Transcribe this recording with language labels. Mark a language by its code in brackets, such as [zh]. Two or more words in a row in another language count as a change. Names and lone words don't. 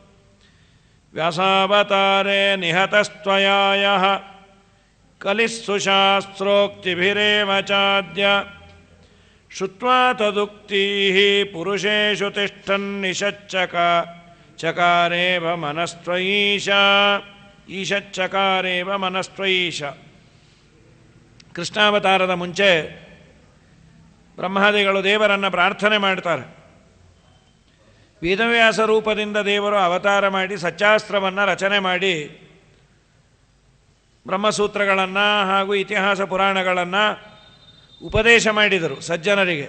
[sa] ವ್ಯಾಸಾವತಾರೇ ನಿಹತಸ್ತ್ವಯಾಯಃ ಕಲಿಸ್ಸುಶಾಸ್ತ್ರೋಕ್ತಿಭಿರೇವ ಚಾದ್ಯ. ಶುತ್ವಾ ತದುಕ್ತೀಃ ಪುರುಷೇಷು ತಿಷ್ಠನ್ನಿಷಚ್ಚಕಾರೇವ ಮನಸ್ತ್ವಯೀಶ. ಈಶಚ್ಚಕಾರೇವ ಮನಸ್ತ್ವಯೀಶ. [kn] ಕೃಷ್ಣಾವತಾರದ ಮುಂಚೆ ಬ್ರಹ್ಮಾದಿಗಳು ದೇವರನ್ನು ಪ್ರಾರ್ಥನೆ ಮಾಡ್ತಾರೆ. ವೇದವ್ಯಾಸ ರೂಪದಿಂದ ದೇವರು ಅವತಾರ ಮಾಡಿ ಸಚ್ಚಾಸ್ತ್ರವನ್ನು ರಚನೆ ಮಾಡಿ ಬ್ರಹ್ಮಸೂತ್ರಗಳನ್ನು ಹಾಗೂ ಇತಿಹಾಸ ಪುರಾಣಗಳನ್ನು ಉಪದೇಶ ಮಾಡಿದರು ಸಜ್ಜನರಿಗೆ.